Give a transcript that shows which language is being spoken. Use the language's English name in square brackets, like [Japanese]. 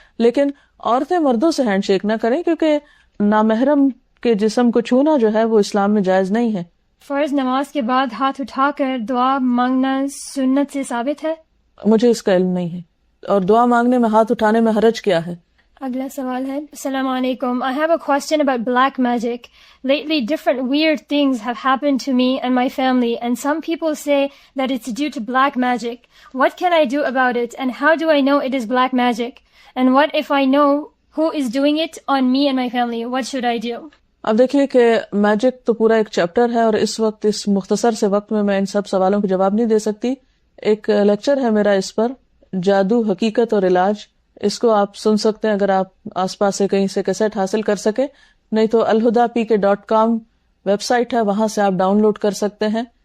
[Urdu] لیکن عورتیں مردوں سے ہینڈ شیک نہ کریں کیونکہ نامحرم کے جسم کو چھونا جو ہے وہ اسلام میں جائز نہیں ہے. فرض نماز کے بعد ہاتھ اٹھا کر دعا مانگنا سنت سے ثابت ہے؟ مجھے اس کا علم نہیں ہے. اور دعا مانگنے میں ہاتھ اٹھانے میں حرج کیا ہے؟ اگلا سوال ہے، السلام علیکم. [English] I have a question about black magic. Lately, different weird things have happened to me and my family, and some people say that it's due to black magic. What can I do about it, and how do I know it is black magic? And what if I know who is doing it on me and my family? What should I do? [Urdu] اب دیکھیے کہ magic تو پورا ایک chapter ہے اور اس وقت اس مختصر سے وقت میں ان سب سوالوں کے جواب نہیں دے سکتی. ایک لیکچر ہے میرا اس پر، جادو، حقیقت اور علاج. اس کو آپ سن سکتے ہیں اگر آپ آس پاس سے کہیں سے کیسٹ حاصل کر سکے، نہیں تو alhuda.pk.com ویب سائٹ ہے، وہاں سے آپ ڈاؤن لوڈ کر سکتے ہیں.